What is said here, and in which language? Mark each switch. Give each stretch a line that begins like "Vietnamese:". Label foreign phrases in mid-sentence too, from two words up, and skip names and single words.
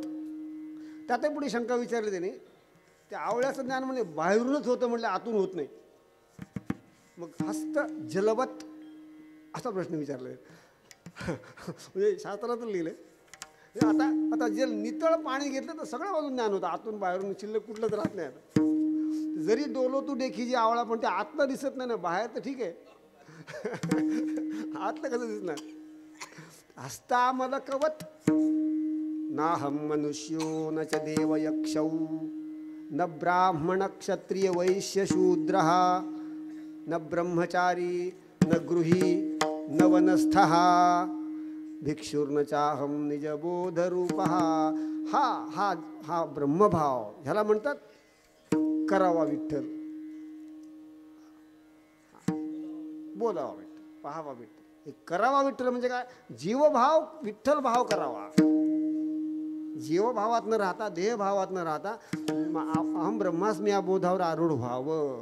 Marathi: त्यातही पुढे शंका विचारली त्याने, त्या आवळ्याचं ज्ञान म्हणजे बाहेरूनच होतं म्हटलं, आतून होत नाही. मग हस्त जलवत असा प्रश्न विचारला. म्हणजे शास्त्रातून लिहिलंय. आता आता जल नितळ पाणी घेतलं तर सगळं बाजून ज्ञान होतं, आतून बाहेरून शिल्लक कुठलंच राहत नाही. आता जरी डोलो तू देखी जी आवळा, पण ते आतलं दिसत नाही ना, बाहेर तर ठीक आहे, आतलं कसं दिसणार. हस्तामलकवत.
Sanskrit: नाहं मनुष्यो न च देव यक्षौ न ब्राह्मण क्षत्रिय वैश्य शूद्रः न ब्रह्मचारी न गृही न वनस्थः भिक्षुर्न चाहं निजबोधरूपः.
Marathi: हा हा हा ब्रह्मभाव ह्याला म्हणतात करावा विठ्ठल, बोलावा विठ्ठल, पाहावा विठ्ठल. हे करावा विठ्ठल म्हणजे काय, जीवभाव विठ्ठल भाव करावा. जीवभावात न राहता, देहभावात न राहता
Sanskrit: अहम ब्रह्मास्मी
Marathi: या बोधावर आरूढ व्हावं.